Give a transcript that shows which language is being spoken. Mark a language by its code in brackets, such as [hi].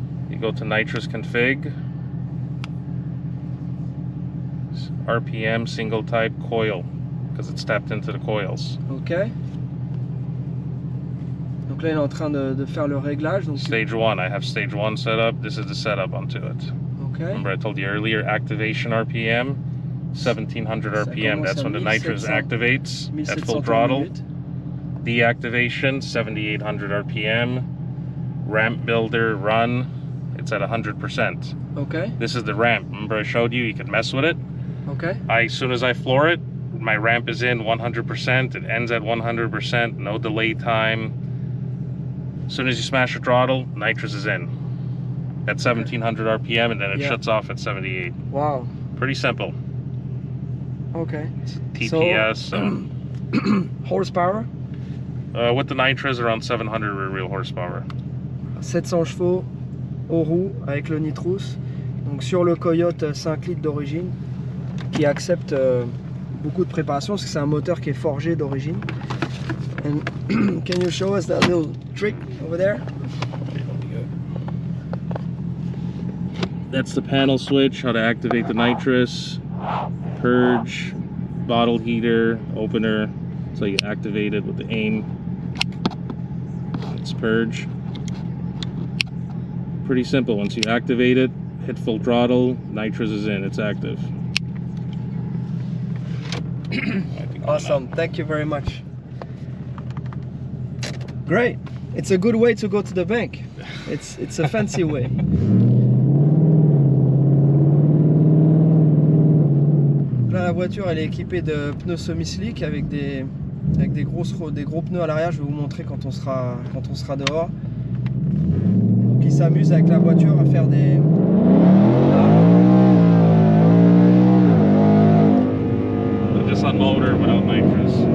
[en] You go to nitrous config, RPM single type coil, because it's tapped into the coils. Ok. [fr] Donc là il est en train de faire le réglage. Donc [en] stage 1, I have stage 1 set up. This is the setup onto it. Okay. Remember I told you earlier, activation RPM 1700 RPM, that's when the nitrous activates at full throttle. Deactivation 7800 RPM. Ramp builder run, it's at 100%. Okay. This is the ramp. Remember I showed you, you can mess with it. Okay. As soon as I floor it, my ramp is in 100%, it ends at 100%, no delay time. As soon as you smash the throttle, nitrous is in at 1700 RPM, and then it shuts off at 78. Wow. Pretty simple. Okay. TPS. Horsepower? With the nitrous, around 700 real horsepower. [fr] 700 chevaux aux roues avec le nitrous. Donc sur le Coyote 5 litres d'origine qui accepte beaucoup de préparation parce que c'est un moteur qui est forgé d'origine. [en] And can you show us that little trick over there? That's the panel switch, how to activate the nitrous, purge, bottle heater, opener. So you activate it with the aim. It's purge. Pretty simple. Once you activate it, hit full throttle, nitrous is in, it's active. Awesome, thank you very much. Great. It's a good way to go to the bank. It's a fancy way. [fr] Là, la voiture elle est équipée de pneus semi-slick avec des gros pneus à l'arrière. Je vais vous montrer quand on sera dehors. Donc il s'amuse avec la voiture à faire des [en] Just on motor without nitrous.